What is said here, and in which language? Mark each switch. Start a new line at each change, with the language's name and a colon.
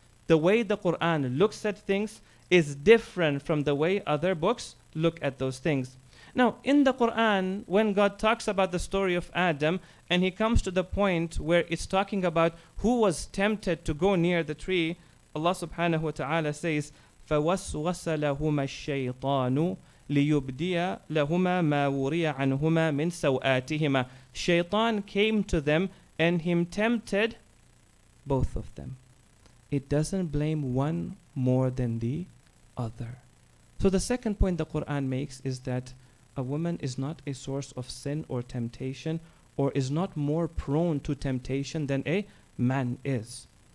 English: The way the Quran looks at things is different from the way other books look at those things. Now, in the Quran, when God talks about the story of Adam, and he comes to the point where it's talking about who was tempted to go near the tree
Arabic: Allah subhanahu wa ta'ala says, فَوَسْوَسَ لَهُمَا الشَّيْطَانُ لِيُبْدِيَ لَهُمَا مَا وُرِيَ عَنْهُمَا مِنْ سَوْآتِهِمَا.
English: Shaitan came to them and him tempted both of them. It doesn't blame one more than the other. So the second point the Quran makes is that a woman is not a source of sin or temptation, or is not more prone to temptation than a man is.